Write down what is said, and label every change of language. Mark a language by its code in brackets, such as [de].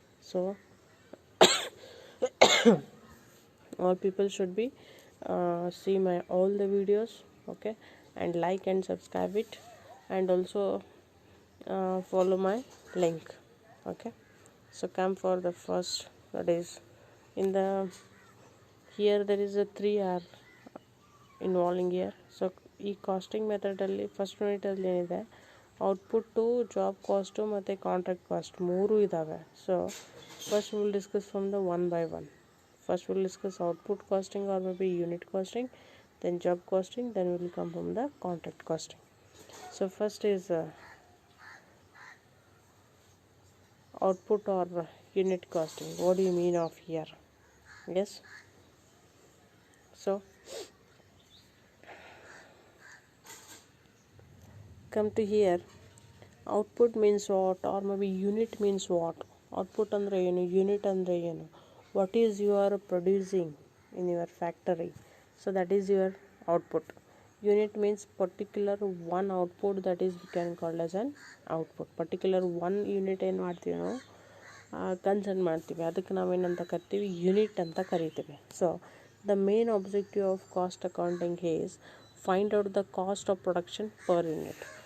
[en] So all people should be see my all the videos, okay, and like and subscribe it, and also follow my link. Okay, so come for the first, that is in the here there is a 3R involving year. [kn] So ಈ casting ಮೆಥಡಲ್ಲಿ first ಯೂನಿಟಲ್ಲಿ ಏನಿದೆ, output, job cost ಮತ್ತು contract cost ಮೂರೂ ಇದ್ದಾವೆ. [en] So first will discuss from the one by one. First will discuss output costing or maybe unit costing, then job costing, then will come from the contract costing. So first is output or unit costing. What do you mean of here? Yes, so come to here. Output means what, or maybe unit means what? [kn] Output andre ಏನು, unit andre ಏನು, [en] what is you are producing in your factory, so that is your output. Unit means particular one output, that is we can call as an output. Particular one unit [kn] ಏನು ಮಾಡ್ತೀವಿ ನಾವು concern ಮಾಡ್ತೀವಿ, ಅದಕ್ಕೆ ನಾವೇನಂತ ಕರಿತೀವಿ, unit ಅಂತ ಕರಿತೀವಿ. [en] So the main objective of cost accounting is find out the cost of production per unit.